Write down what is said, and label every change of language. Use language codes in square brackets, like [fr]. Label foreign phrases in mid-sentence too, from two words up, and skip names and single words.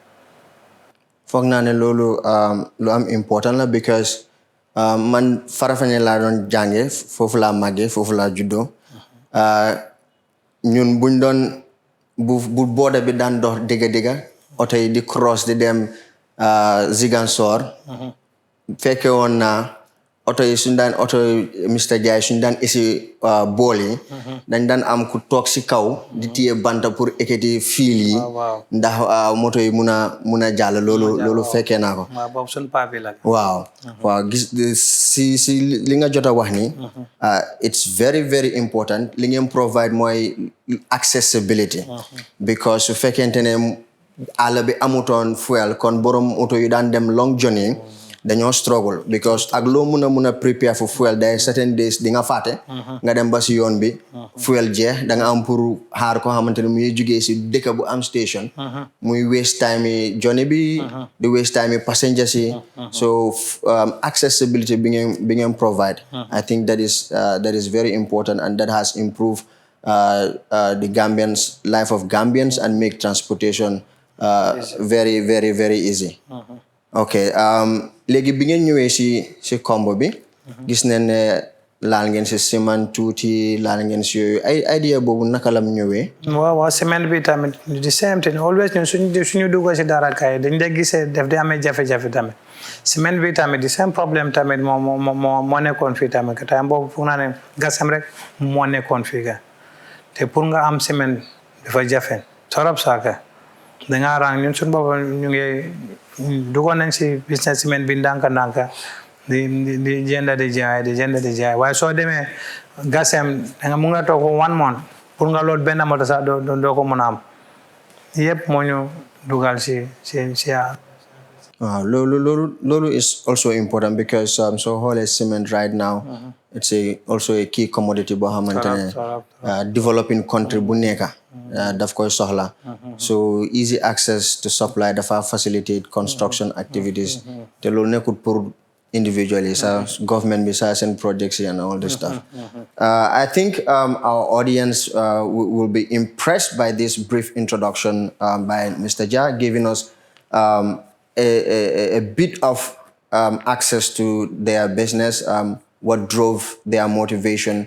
[wo] foog naa ne loolu lu am important la because man Farafenni laa doon jànge foofu laa màggee foofu laa juddoo ñun buñ doon bu booda bi daan dox digga oto yi di cross di dem Ziguinchor fekke woon naa oto yi suñ daan oto Mr. Dia suñ daan isi bool yi dañ daan am ku toog si kaw di téye banta pour ekkati fiil yi ndax moto yi mun a jàll loolu fekkee naa ko waaw gis si li nga jot a wax ni [en] it's very very important [wo] li ngeen provide mooy accessibility because su fekkente ne àll bi amutoon fuel kon borom oto yu daan dem [en] long journey [wo] dañoo struggle because ak loo mun a [en] prepare for fuel [wo] day [en] certain days [wo] di nga fàtte nga dem ba si yoon bi fuel jeex da nga am pour xaar ko xamante ne muy jugee si dëkk bu am station muy [en] waste time [wo] yi journey bi di [en] waste time [wo] yi passengers yi so accessibility bi ngeen provide [en] I think that is very important and that has improved the Gambians, life of Gambians, and make transportation very, very, very easy. Okay. [wo] Léegi bi ngeen ñëwee si combo bi. Gis nañ ne laal ngeen si ciment tuuti laal ngeen si yooyu ay idea boobu naka lam ñëwee. waaw cement bi tamit [en] the same thing always [wo] ñun suñu dugg si dara kay dañ lay gisee def di amee jafe-jafe tamit cement bi tamit [en] the same [wo] problème tamit moo nekkoon fii tamit que time boobu foog naa ne gasam rek moo nekkoon fii ka te pour nga am ciment dafa jafe torop saaka dangaa rang ñun suñu bopp ñu ngi duggoon nañ si business ciment bi ndànka di jënd di jaay waaye soo demee gasem danga mu nga toog 1 month pour nga lool benn moto sax doo ko mën a am yëpp moo ñu dugal si waaw loolu [en] is also important because so xoolee cement right now it's also a key commodity [wo] boo xamante ne [en] developing country [wo] bu nekka daf koy soxla [en] so easy access to supply dafa facilitate construction activities [wo] te loolu nekkul [en] pour individually government besides and projects and all this stuff I think our audience will be impressed by this brief introduction by Mr. Jah giving us a bit of access to their business, what drove their motivation.